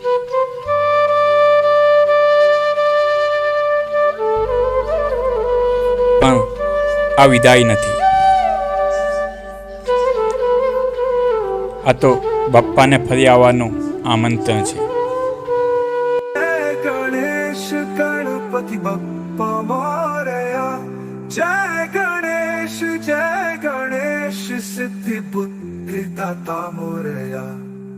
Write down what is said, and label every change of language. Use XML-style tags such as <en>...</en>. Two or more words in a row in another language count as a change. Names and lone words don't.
<gu>પણ આ વિદાય નથી. આ તો બાપ્પાને ફરી આવવાનું આમંત્રણ છે.</gu> <mr>गणेश गणपति बप्पा मोरया. जय गणेश सिद्धि बुद्धि दाता मोरया.</mr>